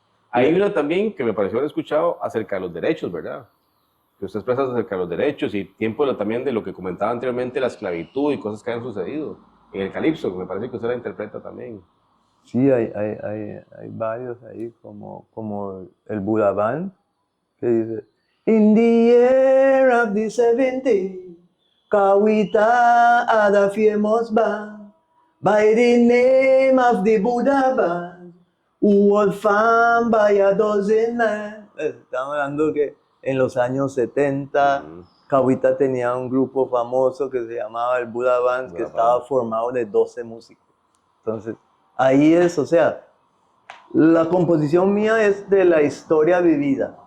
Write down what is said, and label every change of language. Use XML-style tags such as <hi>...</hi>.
<es>Hay una también que me pareció haber escuchado acerca de los derechos, ¿verdad? Que usted expresa acerca de los derechos y tiempo también de lo que comentaba anteriormente, la esclavitud y cosas que han sucedido en el calipso, que me parece que usted la interpreta también. Sí, hay varios ahí, como el Buda Band, que dice,</es> <en>In the year of the 70, Kawita had a famous band by the name of the Buddha Band, who was found by a dozen men.</en> <es>Estamos hablando que en los años 70, Kawita tenía un grupo famoso que se llamaba el Buddha Band, que Buddha estaba Band. formado de 12 músicos. Entonces, ahí es, o sea, la composición mía es de la historia vivida.</es>